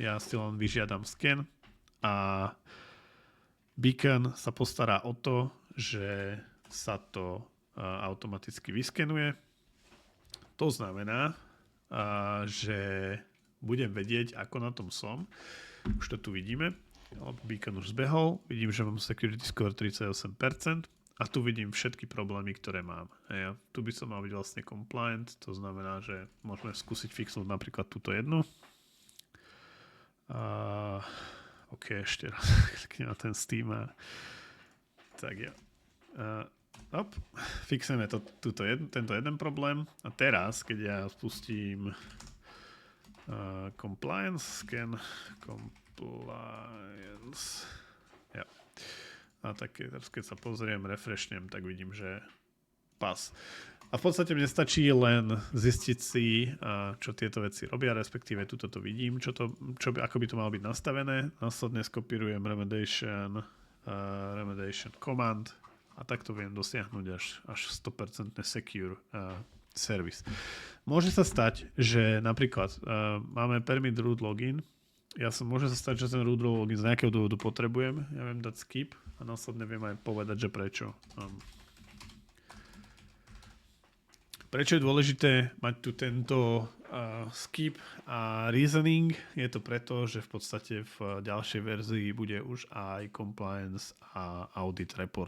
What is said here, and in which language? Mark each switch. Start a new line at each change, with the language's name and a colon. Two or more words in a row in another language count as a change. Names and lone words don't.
Slovak: Ja si len vyžiadam scan a Beacon sa postará o to, že sa to automaticky vyskenuje. To znamená, že budem vedieť, ako na tom som. Už to tu vidíme. Beacon už zbehol. Vidím, že mám
English: security score
Slovak: 38% a tu vidím všetky problémy, ktoré mám. Tu by som mal byť vlastne compliant, to znamená, že môžeme skúsiť fixnúť napríklad túto jednu. OK, ešte raz kliknem na ten Steam. Tak ja. Fixujeme tento jeden problém a teraz, keď ja spustím
English: compliance scan,
Slovak: compliance, ja. A tak teraz, keď sa pozriem, refreshnem, tak vidím, že pas. A v podstate mne stačí len zistiť si, čo tieto veci robia, respektíve tuto to vidím, ako by to malo byť nastavené. Následne skopírujem
English: remediation command
Slovak: a takto viem dosiahnuť až 100%
English: secure service.
Slovak: Môže sa stať, že napríklad máme
English: permit root login.
Slovak: Môže sa stať, že ten
English: root login
Slovak: z nejakého dôvodu potrebujem. Ja viem dať skip a následne viem aj povedať, že prečo. Prečo je dôležité mať tu tento skip a reasoning? Je to preto, že v podstate v ďalšej verzii bude už aj compliance a
English: audit report.